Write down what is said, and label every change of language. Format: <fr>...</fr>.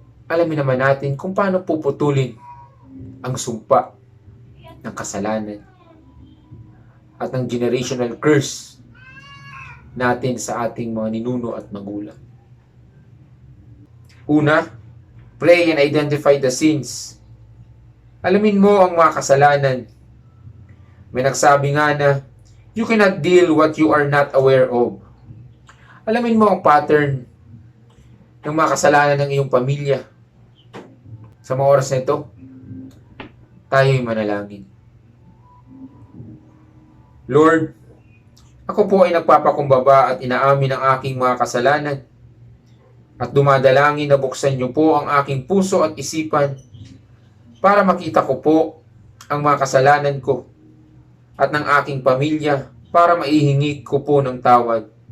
<tl>Alamin naman natin kung paano puputulin ang sumpa ng kasalanan at ng generational curse natin sa ating mga ninuno at magulang. Una,</tl> <en>pray and identify the sins.</en> <tl>Alamin mo ang mga kasalanan. May nagsabi nga na,</tl> <en>you cannot deal what you are not aware of.</en> <tl>Alamin mo ang pattern ng mga kasalanan ng iyong pamilya. Sa mga oras na ito, tayo'y manalangin. Lord, ako po ay nagpapakumbaba at inaamin ang aking mga kasalanan at dumadalangin na buksan niyo po ang aking puso at isipan para makita ko po ang mga kasalanan ko at ng aking pamilya para maihingi ko po ng tawad.</tl>